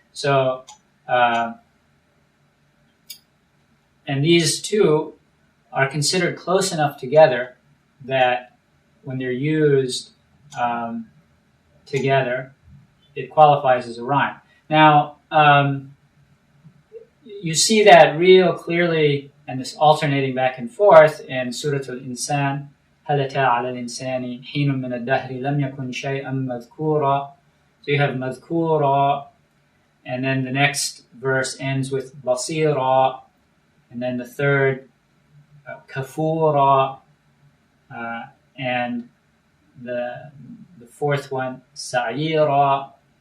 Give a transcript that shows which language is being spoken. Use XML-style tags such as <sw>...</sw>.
<en>So, and these two are considered close enough together that when they're used together, it qualifies as a rhyme. Now, you see that real clearly, and this alternating back and forth in Surah Al-Insan.</en> <ar>هل أتى على الإنسان حين من الدهر لم يكن شيئا مذكورا.</ar> <en>So you have مذكورا, and then the next verse ends with بصيرا, and then the third كفورا, and the fourth one سعيرا.</en>